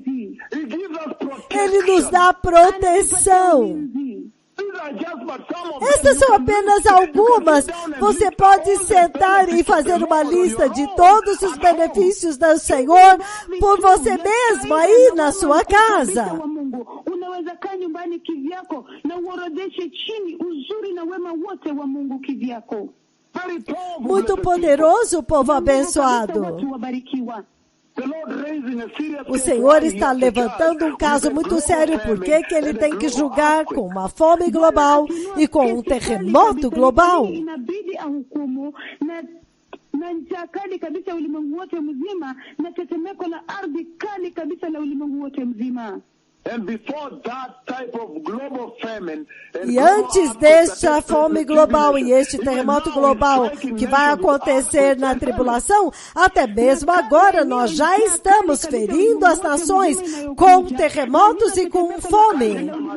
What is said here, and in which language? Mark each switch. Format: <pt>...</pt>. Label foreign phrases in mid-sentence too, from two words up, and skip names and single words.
<pt>Ele nos dá proteção. Essas são apenas algumas. Você pode sentar e fazer uma lista de todos os benefícios do Senhor por você mesmo aí na sua casa.</pt> <sw>Unaweza kaa nyumbani kivyako na uorodeshe chini uzuri na wema wote wa Mungu kivyako.</sw> <pt>Muito poderoso, povo abençoado. O Senhor está levantando um caso muito sério, porque que ele tem que julgar com uma fome global e com um terremoto global.</pt> <sw>Na njaa kali kabisa ulimwengu wote mzima, na tetemeko la ardhi kali kabisa la ulimwengu wote mzima.</sw> <pt>E antes desta fome global e este terremoto global que vai acontecer na tribulação, até mesmo agora nós já estamos ferindo as nações com terremotos e com fome.</pt>